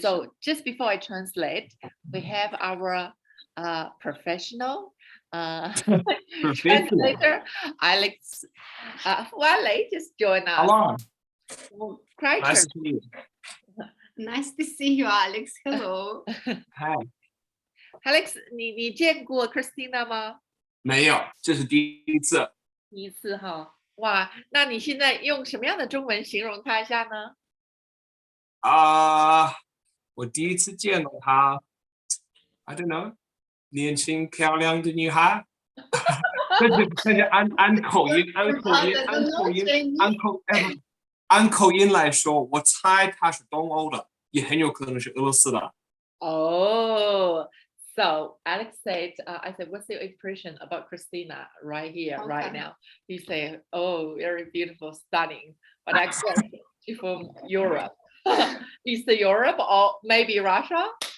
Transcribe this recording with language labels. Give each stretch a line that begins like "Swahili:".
English: So just before I translate, we have our professional translator, Alex. Wale just joined us. Hello. Great. Nice to meet you. Nice to see you, Alex. Hello. Hi.
Chinese: Alex, 你见过 Christina 吗？没有，这是第一次。第一次哈，哇，那你现在用什么样的中文形容她一下呢？我第一次见到她 ，
English: I don't know，
Chinese: 年轻漂亮的女孩。但是按口音来说，我猜她是东欧的，也很有可能是俄罗斯的。
English: Oh, so Alex said, I said, what's your impression about Christina right here, right now? He said, oh, very beautiful, stunning. But I guess she's from Europe. Eastern Europe or maybe Russia?